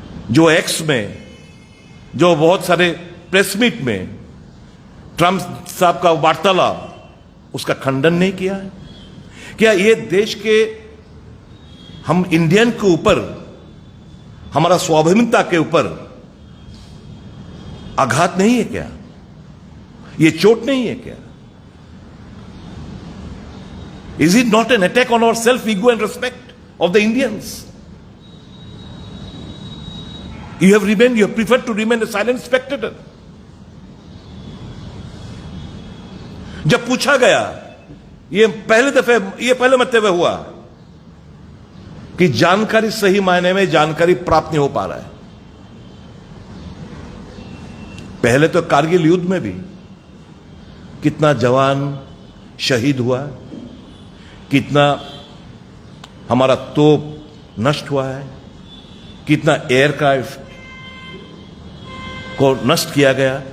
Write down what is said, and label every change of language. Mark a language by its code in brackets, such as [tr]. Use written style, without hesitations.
[hi] जो एक्स में जो बहुत सारे प्रेस मीट में ट्रंप साहब का वार्तालाप उसका खंडन नहीं किया है। क्या ये देश के हम इंडियन के ऊपर हमारा स्वाभिमानता के ऊपर आघात नहीं है क्या? ये चोट नहीं है क्या? [en] Is it not an attack on our self-ego and respect of the Indians? You have preferred to remain a silent spectator. [hi] जब पूछा गया, ये पहले मरतबा हुआ कि जानकारी सही मायने में जानकारी प्राप्त नहीं हो पा रहा है। पहले तो कारगिल युद्ध में भी कितना जवान शहीद हुआ, कितना हमारा तोप नष्ट हुआ है, कितना एयरक्राफ्ट को नष्ट किया गया।